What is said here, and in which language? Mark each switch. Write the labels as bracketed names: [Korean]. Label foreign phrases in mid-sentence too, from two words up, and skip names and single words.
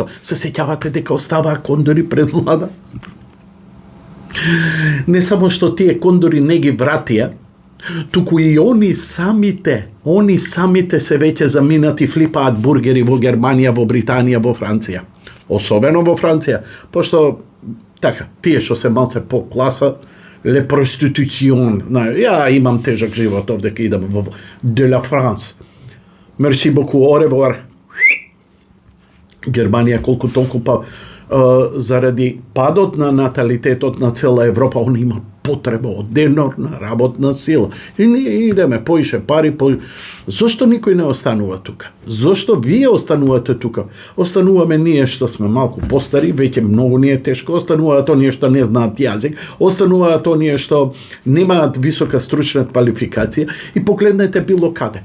[Macedonian] Се сеќавате дека оставаа кондори пред влада? Не само што тие кондори не ги вратија, туку и они самите се веќе заминати, флипаат бургери во Германија, во Британија, во Франција. Особено во Франција, пошто така, тие што се малце по класа, [French] le prostitution. [Macedonian] Ја имам тежак живот овде ке идам во [French] de la France. Merci beaucoup, au revoir. [Macedonian] Германија колку толку заради падот на наталитетот на цела Европа, он има потреба од денорна работна сила. И ние идеме, поише пари, Зошто никој не останува тука? Зошто вие останувате тука? Остануваме ние што сме малку постари, веќе многу ни е тешко, остануваат оние што не знаат јазик, остануваат оние што немаат висока стручна квалификација и погледнете било каде.